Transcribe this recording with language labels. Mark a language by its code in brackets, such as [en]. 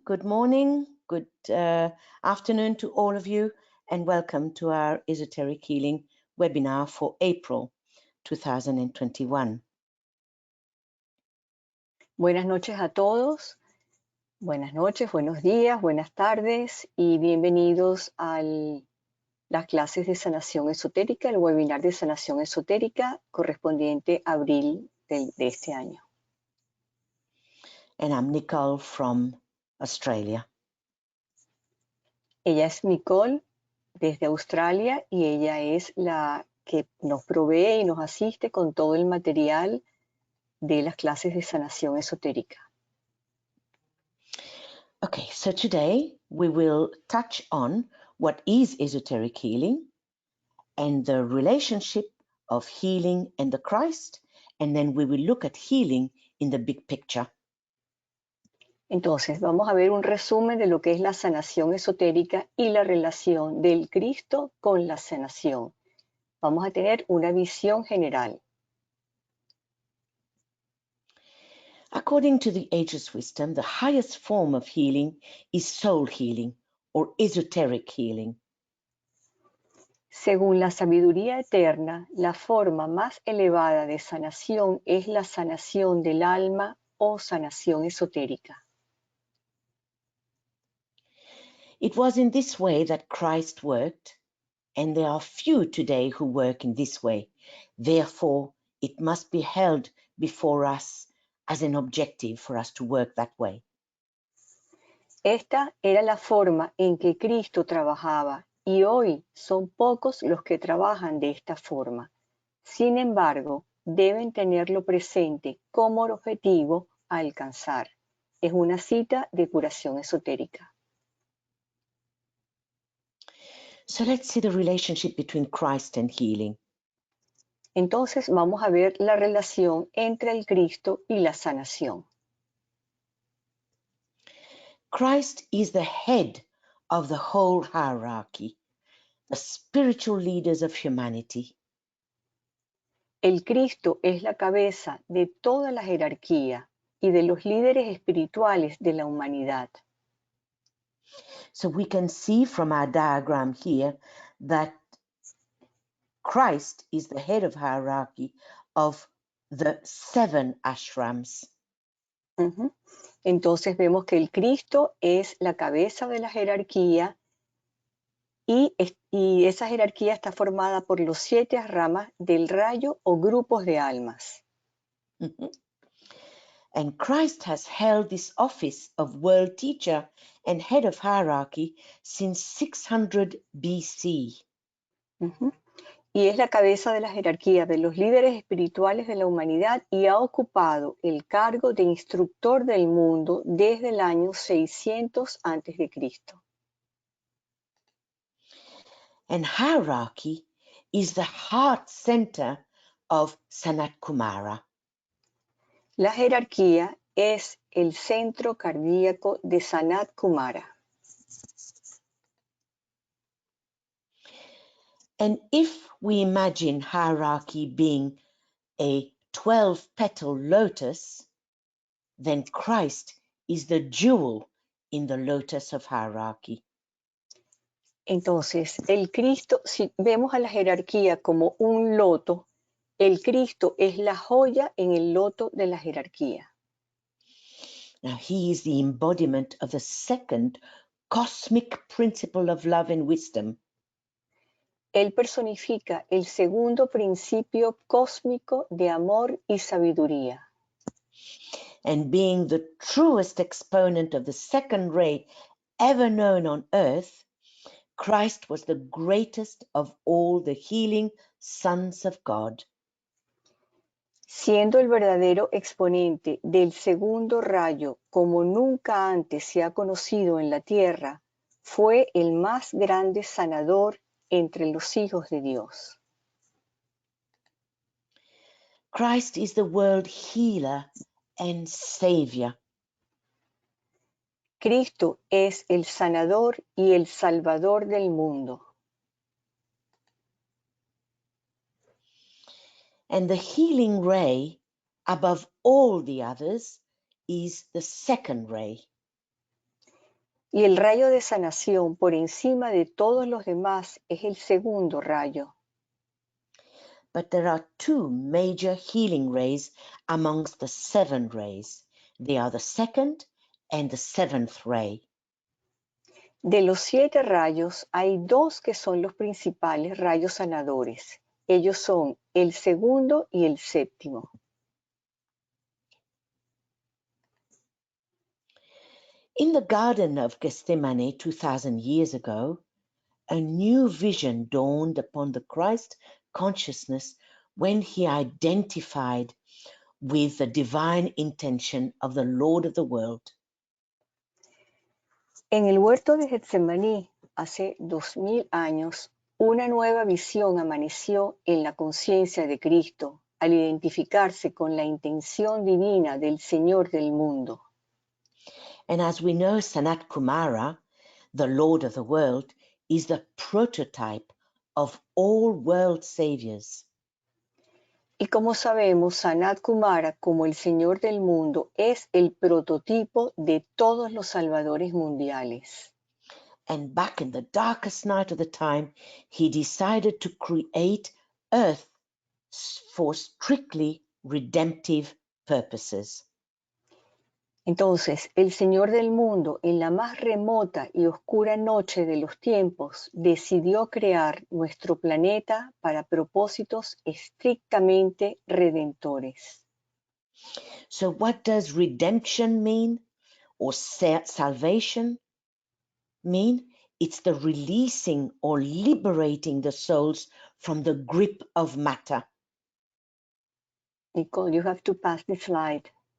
[en] Good morning, good afternoon to all of you, and welcome to our Esoteric Healing webinar for April 2021. [es] Buenas noches a todos. Buenas noches, buenos días, buenas tardes y bienvenidos a las clases de Sanación Esotérica, el webinar de Sanación Esotérica correspondiente a abril de este año. [en] And I'm Nicole from Australia. [es] Ella es Nicole desde Australia y ella es la que nos provee y nos asiste con todo el material de las clases de Sanación Esotérica. [en] Okay, so today we will touch on what is esoteric healing and the relationship of healing and the Christ, and then we will look at healing in the big picture. [es] Entonces, vamos a ver un resumen de lo que es la sanación esotérica y la relación del Cristo con la sanación. Vamos a tener una visión general. [en] According to the ageless wisdom, the highest form of healing is soul healing or esoteric healing. [es] Según la sabiduría eterna, la forma más elevada de sanación es la sanación del alma o sanación esotérica. [en] It was in this way that Christ worked, and there are few today who work in this way. Therefore, it must be held before us as an objective for us to work that way. [es] Esta era la forma en que Cristo trabajaba y hoy son pocos los que trabajan de esta forma. Sin embargo, deben tenerlo presente como objetivo a alcanzar. Es una cita de curación esotérica. [en] So let's see the relationship between Christ and healing. [es] Entonces vamos a ver la relación entre el Cristo y la sanación. [en] Christ is the head of the whole hierarchy, the spiritual leaders of humanity. [es] El Cristo es la cabeza de toda la jerarquía y de los líderes espirituales de la humanidad. [en] So we can see from our diagram here that Christ is the head of hierarchy of the 7 ashrams. [es] Entonces vemos que el Cristo es la cabeza de la jerarquía y esa jerarquía está formada por los 7 ramas del rayo o grupos de almas. [en] And Christ has held this office of world teacher and head of hierarchy since 600 BC. [es] Y es la cabeza de la jerarquía de los líderes espirituales de la humanidad y ha ocupado el cargo de instructor del mundo desde el año 600 a.C. [en] And hierarchy is the heart center of Sanat Kumara. [es] La jerarquía es el centro cardíaco de Sanat Kumara. [en] And if we imagine hierarchy being a 12-petal lotus, then Christ is the jewel in the lotus of hierarchy. [es] Entonces, el Cristo, si vemos a la jerarquía como un loto, el Cristo es la joya en el loto de la jerarquía. [en] Now, he is the embodiment of the second cosmic principle of love and wisdom. [es] Él personifica el segundo principio cósmico de amor y sabiduría. [en] And being the truest exponent of the second ray ever known on earth, Christ was the greatest of all the healing sons of God. [es] Siendo el verdadero exponente del segundo rayo como nunca antes se ha conocido en la tierra, fue el más grande sanador entre los hijos de Dios. [en] Christ is the world healer and savior. [es] Cristo es el sanador y el salvador del mundo. [en] And the healing ray, above all the others, is the second ray. [es] Y el rayo de sanación por encima de todos los demás es el segundo rayo. [en] But there are two major healing rays amongst the 7 rays. They are the second and the 7th ray. [es] De los 7 rayos, hay 2 que son los principales rayos sanadores. Ellos son el segundo y el séptimo. [en] In the Garden of Gethsemane 2,000 years ago, a new vision dawned upon the Christ consciousness when he identified with the divine intention of the Lord of the world. [es] En el huerto de Getsemaní, hace 2000 años, una nueva visión amaneció en la conciencia de Cristo al identificarse con la intención divina del Señor del mundo. [en] And as we know, Sanat Kumara, the Lord of the world, is the prototype of all world saviors. [es] Y como sabemos, Sanat Kumara, como el Señor del mundo, es el prototipo de todos los salvadores mundiales. [en] And back in the darkest night of the time, he decided to create Earth for strictly redemptive purposes. [es] Entonces, el Señor del mundo, en la más remota y oscura noche de los tiempos, decidió crear nuestro planeta para propósitos estrictamente redentores. [en] So what does redemption mean, or salvation mean? It's the releasing or liberating the souls from the grip of matter. Nicole, you have to pass the slide.